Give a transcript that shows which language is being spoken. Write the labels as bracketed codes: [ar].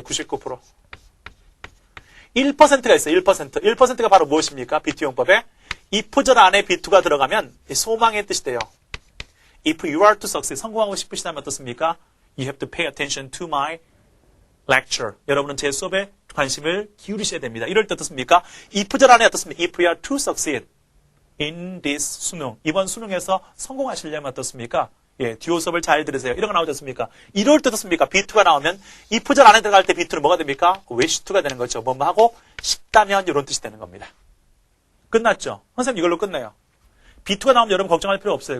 [ko] 99%. 1%가 있어요. 1%. 1%가 바로 무엇입니까? 비투용법에 if절 안에 비투가 들어가면 소망의 뜻이 돼요. [en] If you are to succeed, [ko] 성공하고 싶으시다면 어떻습니까? [en] You have to pay attention to my lecture. [ko] 여러분은 제 수업에 관심을 기울이셔야 됩니다. 이럴 때 어떻습니까? if절 안에 어떻습니까? [en] If you are to succeed in this 수능. [ko] 이번 수능에서 성공하시려면 어떻습니까? 듀오 수업을 잘 들으세요. 이런 거 나오지 않습니까? 이럴 때 어떻습니까? 비투가 나오면 if절 안에 들어갈 때 비투는 뭐가 됩니까? wishto가 되는 거죠. 뭐뭐 하고 싶다면 이런 뜻이 되는 겁니다. 끝났죠? 선생님 이걸로 끝내요. 비투가 나오면 여러분 걱정할 필요 없어요.